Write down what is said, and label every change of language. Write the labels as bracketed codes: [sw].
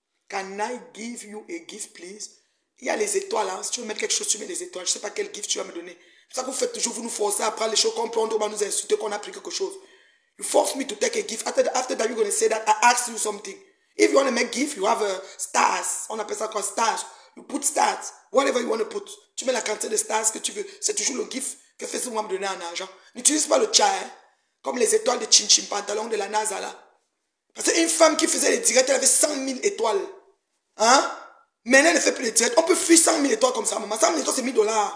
[en] Can I give you a gift, please? [fr] Il y a les étoiles, hein. Si tu veux mettre quelque chose, tu mets les étoiles. Je ne sais pas quel gift tu vas me donner. C'est ça que vous faites toujours, vous nous forcez à prendre les choses qu'on prend, on va nous insulter qu'on a pris quelque chose. [en] You force me to take a gift. After that, you're going to say that I asked you something. If you want to make gift, you have stars. [fr] On appelle ça quoi? [en] Stars. You put stars. Whatever you want to put. [fr] Tu mets la quantité de stars que tu veux. C'est toujours le gift que Facebook va me donner en argent. N'utilise pas le chat, hein? Comme les étoiles de Chin Chin Pantalon de la NASA là. Parce qu'une femme qui faisait les directs, elle avait 100 000 étoiles. Hein? Maintenant, elle ne fait plus les directs. On peut fuir 100 000 étoiles comme ça, maman. 100 000 étoiles, c'est 1 000 $.